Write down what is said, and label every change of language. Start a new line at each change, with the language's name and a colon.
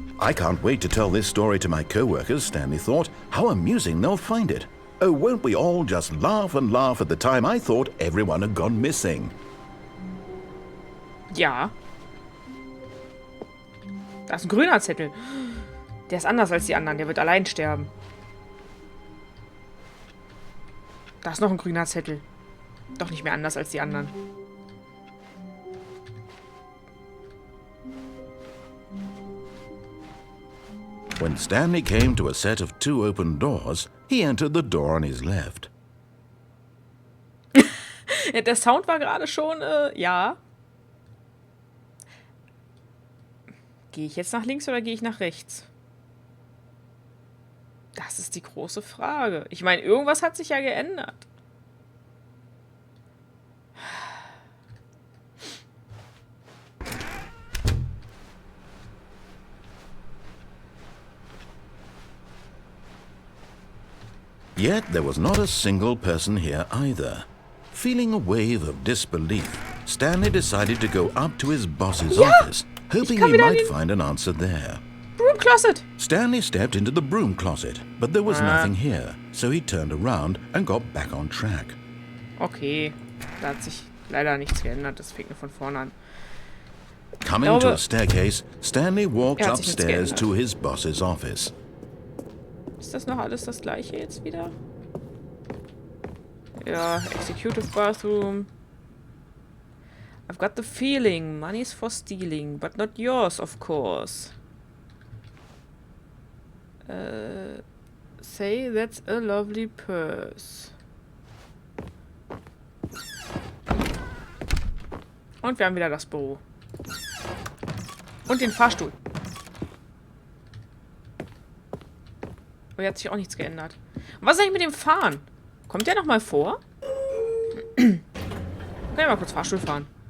English: I can't wait to tell this story to my co-workers, Stanley thought. How amusing they'll find it. Oh, won't we all just laugh and laugh at the time I thought everyone had gone missing.
German: Ja. Da ist ein grüner Zettel. Der ist anders als die anderen. Der wird allein sterben. Da ist noch ein grüner Zettel. Doch nicht mehr anders als die anderen.
English: When Stanley came to a set of 2 open doors, he entered the door on his left.
German: Ja, der Sound war gerade schon, ja. Gehe ich jetzt nach links oder gehe ich nach rechts? Das ist die große Frage. Ich meine, irgendwas hat sich ja geändert.
English: Yet there was not a single person here either. feeling a wave of disbelief, Stanley decided to go up to his boss's office, hoping he might find an answer there. Broom Closet. Stanley stepped into the broom closet, but there was nothing here, so he turned around and got back on track.
German: Okay, da hat sich leider nichts geändert. Das fängt nur von vorne an.
English: Coming to a staircase, Stanley walked upstairs to his boss's office.
German: Ist das noch alles das gleiche jetzt wieder? Ja, Executive Bathroom.
English: I've got the feeling money's for stealing, but not yours, of course. Say that's a lovely purse.
German: Und wir haben wieder das Büro. Und den Fahrstuhl. Aber hier hat sich auch nichts geändert. Und was ist eigentlich mit dem Fahren? Kommt der nochmal vor? Können wir mal kurz Fahrstuhl fahren.